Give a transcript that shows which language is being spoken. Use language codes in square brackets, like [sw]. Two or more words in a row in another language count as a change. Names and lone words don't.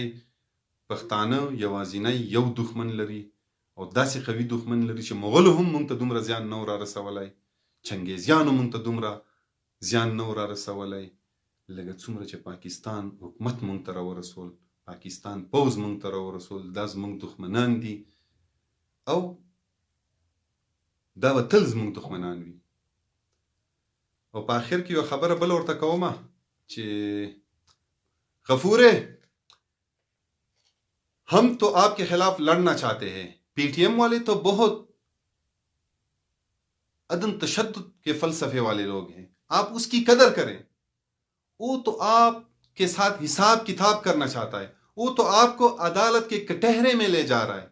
[ps] پښتانه یوازینی یو دښمن لري او داسې قوي دښمن لري چې مغلو هم مونږ ته دومره زیان نه را رسولی، چنګیزیانو مونږ ته دومره زیان نه را رسولی لکه څومره چې پاکستان حکومت مونږ ته راورسول، پاکستان پوځ مونږ ته راورسول. دا زمونږ دښمنان دي او دا به تل زمونږ دښمنان وي. او په آخر کې یو خبره بل ورته کومه چې غفورے [ur] ہم تو آپ کے خلاف لڑنا چاہتے ہیں، پی ٹی ایم والے تو بہت عدم تشدد کے فلسفے والے لوگ ہیں، آپ اس کی قدر کریں. وہ تو آپ کے ساتھ حساب کتاب کرنا چاہتا ہے، وہ تو آپ کو عدالت کے کٹہرے میں لے جا رہا ہے.